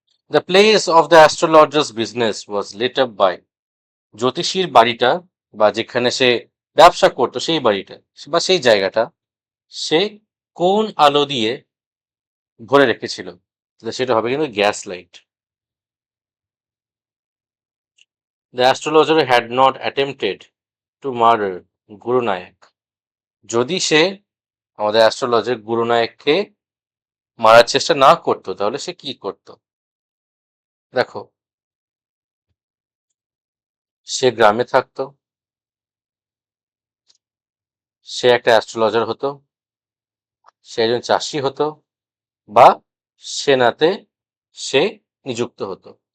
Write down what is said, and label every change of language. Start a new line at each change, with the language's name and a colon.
English: The place of the astrologer's business was lit up by,
Bangla: জ্যোতিষীর বাড়িটা বা যেখানে সে ব্যবসা করতো সেই বাড়িটা বা সেই জায়গাটা সে কোন আলো দিয়ে ভরে রেখেছিল? সেটা হবে কিন্তু gas light.
English: The astrologer had not attempted to murder Guru Nayak.
Bangla: যদি সে আমাদের অ্যাস্ট্রোলজার গুরু নায়ককে মারার চেষ্টা না করতো তাহলে সে কি করতো? দেখো, সে গ্রামে থাকতো, সে একটা অ্যাস্ট্রোলজার হতো, সে একজন চাষি হতো, বা সেনাতে সে নিযুক্ত হতো।